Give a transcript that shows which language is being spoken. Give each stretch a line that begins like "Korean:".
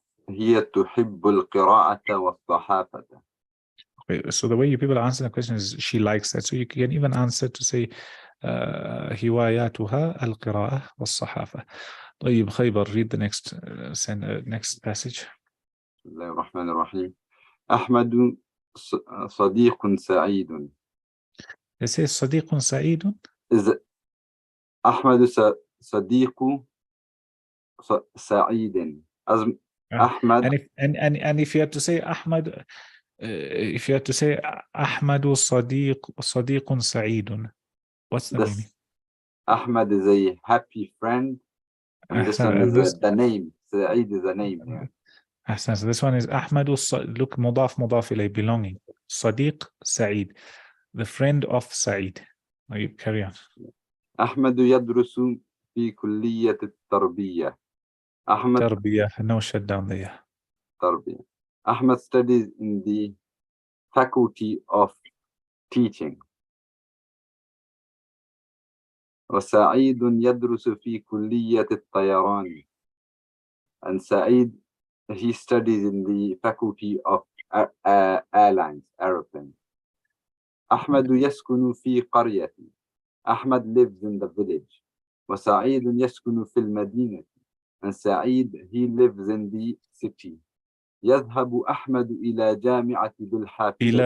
Arabic: هي تحب القراءة والصحافة.
English: Okay, so the way you people answer the question is she likes that. So you can even answer to say
Arabic: هواياتها القراءة والصحافة.
English: طيب خيبر, read the next passage.
Arabic: بسم الله الرحمن الرحيم. أحمد صديق سعيد.
English: It says
Arabic: صديق سعيد. أحمد صديق سعيد. أحمد.
English: And if you had to say Ahmad, if you had to say
Arabic: أحمد صديق سعيد,
English: what's the meaning? Ahmad is a happy friend, and this one is the name. Sa'id is the name. Yeah. So this one is Ahmad. Look, مضاف إليه, belonging.
Arabic: صديق سعيد,
English: the friend of Sa'id. You carry on.
Arabic: أحمد يدرس في كلية التربية. أحمد
English: تربية, no shut down there.
Arabic: تربية.
English: Ahmad studies in the faculty of teaching.
Arabic: وسعيد يدرس في كلية الطيران.
English: And Sa'id, he studies in the faculty of airlines, aeroplane.
Arabic: أحمد يسكن في قرية.
English: Ahmad lives in the village.
Arabic: وسعيد يسكن في المدينة.
English: And Sa'id, he lives in the city.
Arabic: يذهب أحمد إلى جامعة بالحافلة.